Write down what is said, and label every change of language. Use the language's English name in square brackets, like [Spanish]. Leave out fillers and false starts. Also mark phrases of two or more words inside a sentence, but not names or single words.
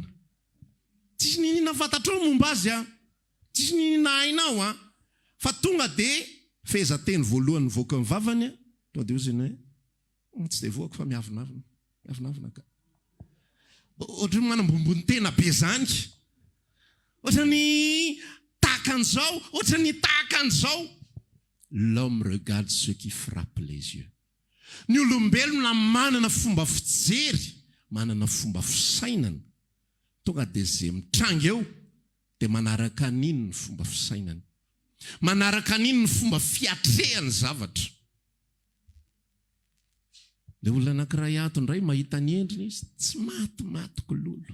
[Malagasy] Tsisy ninina fantatrao momba azy tsisy ninina hainao fa tonga dia fehezanteny voalohany nivoaka ny vavany tonga dia ozy ny hoe tsy dia voaka fa miavonavona. Miavonavona ka. Ohatry ny manambombony tena be zany. Ohatrany tahakan'izao, ohatrany tahakan'izao. [French] L'homme regarde ce qui frappe les yeux. [Malagasy] Ny olombelona manana fomba fijery, manana fomba fisainana. Tonga dia izay mitranga eo dia manaraka an'iny ny fomba fisainana. Manaraka an'iny ny fomba fiatrehany zavatra. Ilay olona anankiray ato indray mahita ny endriny izy, tsy maty kololo.